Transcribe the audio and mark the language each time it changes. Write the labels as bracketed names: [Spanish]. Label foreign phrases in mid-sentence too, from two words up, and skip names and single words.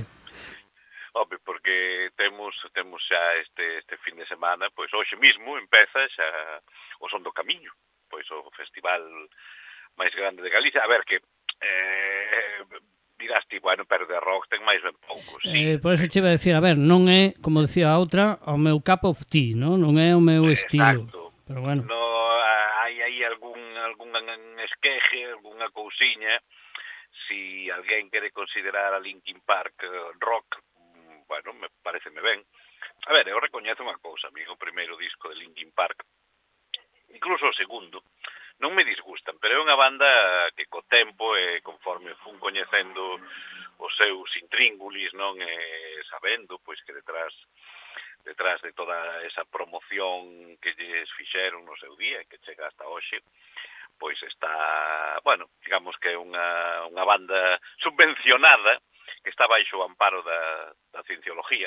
[Galician] Home, porque temos xa este fin de semana, pois hoxe mismo empeza xa o Son do Camiño, pois o festival máis grande de Galicia. A ver que dirás ti, bueno, pero de rock ten máis ben poucos, sí. Por eso che iba a decir, a ver, non é, como decía a outra, o meu [English] cup of tea, [Galician] non é o meu estilo. Exacto. Pero bueno. No, hai aí algún esqueje, algunha cousiña. Si alguén quere considerar a Linkin Park rock, bueno, pareceme ben. A ver, eu recoñezo unha cousa, amigo, o primeiro disco de Linkin Park, incluso o segundo, non me disgustan, pero é unha banda que co tempo e conforme fun coñecendo os seus intríngulis, non, sabendo pois que detrás de toda esa promoción que lles fixeron no seu día, que chega hasta hoxe, pois está, bueno, digamos que é unha banda subvencionada que está baixo o amparo da cienciología.